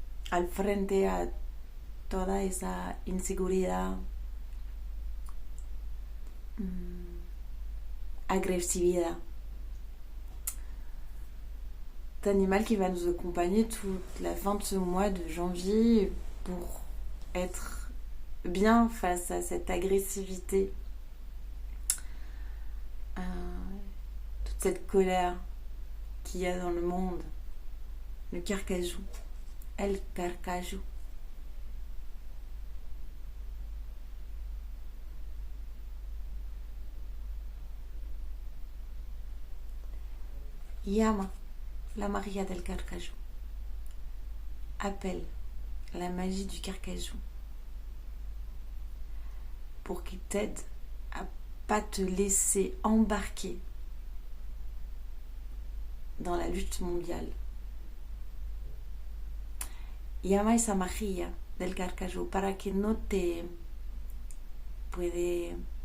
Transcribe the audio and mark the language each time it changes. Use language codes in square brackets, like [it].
[es] Al frente a toda esa inseguridad, agressividad. [fr] C'est un animal qui va nous accompagner toute la fin de ce mois de janvier pour être bien face à cette agressivité, toute cette colère qu'il y a dans le monde. Le carcajou, el carcajou. [es] Llama la magia del carcajou. [fr] Appelle la magie du carcajou pour qu'il t'aide à pas te laisser embarquer dans la lutte mondiale. [es] Llama esa magia del carcajou para que no te puede